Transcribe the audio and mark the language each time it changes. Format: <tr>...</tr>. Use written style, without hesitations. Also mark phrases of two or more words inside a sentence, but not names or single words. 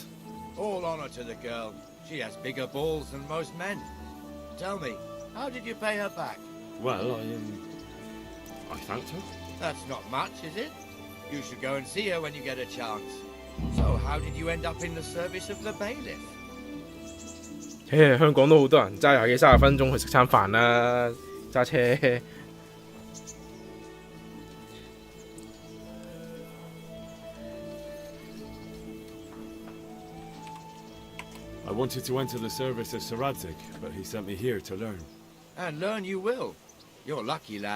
<en>All honor to the girl. She has bigger balls than most men. Tell me, how did you pay her back? Well, I thanked her. That's not much, is it? You should go and see her when you get a chance. So how did you end up in the service of the bailiff?</en> <yue>香港都好多人揸廿幾30分鐘去食餐飯啦，揸車。</yue> <en>I wanted to enter the service of Sir Radzig, but he sent me here to learn. And learn you will. You're lucky, lad.</en>